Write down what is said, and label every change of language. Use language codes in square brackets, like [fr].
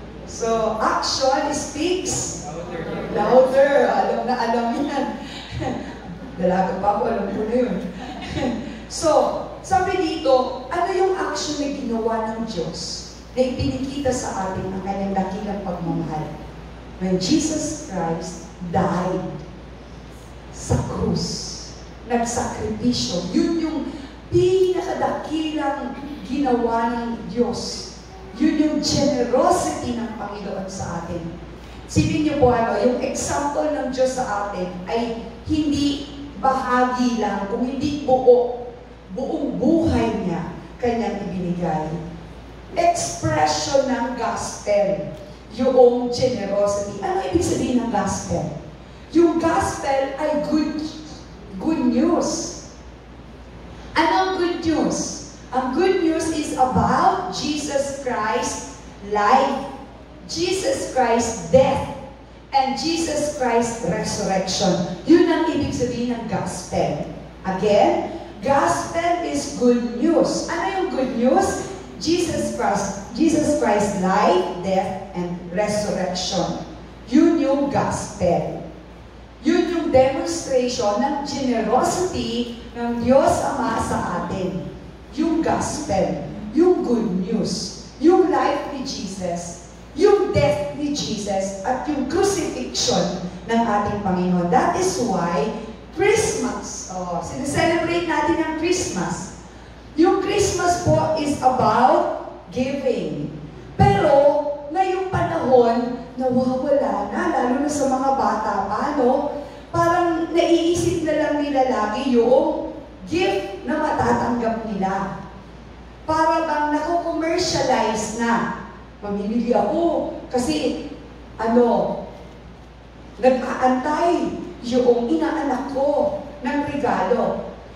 [en] So, action speaks louder. [tl] Alam na alam yan. Dalaga pa ako, alam ko na yun. So, sabi dito, ano yung action na ginawa ng Diyos na ipinikita sa atin ang kanyang dakilang pagmamahal? [en] When Jesus Christ died [tl] sa krus, nagsakripisyo, yun yung pinakadakilang ginawa ng Diyos. Yun yung generosity ng Panginoon sa atin. Sipin niyo po yung example ng Diyos sa atin ay hindi bahagi lang, kung hindi buong buhay niya kanyang ibinigay. Expression ng gospel, yung generosity. Ano ibig sabihin ng gospel? Yung gospel ay good news. Ano ang good news? [en] Ang good news is about Jesus Christ's life, Jesus Christ's death, and Jesus Christ's resurrection. [tl] Yun ang ibig sabihin ng gospel. [en] Again, gospel is good news. [tl] Ano yung [en] good news? Jesus Christ's life, death, and resurrection. [tl] Yun yung gospel. Yun yung demonstration ng generosity ng Diyos Ama sa atin. Yung gospel, yung good news, yung life ni Jesus, yung death ni Jesus, at yung crucifixion ng ating Panginoon. [en] That is why Christmas, [tl] sineselebrate natin ang [en] Christmas. Yung Christmas po is about giving. [tl] Pero, ngayong panahon, nawawala na, lalo na sa mga bata pa, no? Parang naiisip na lang nila lagi yung gift na matatanggap nila. Para bang nako-commercialize na. Mamimili ako kasi, nag-aantay yung inaanak ko ng regalo.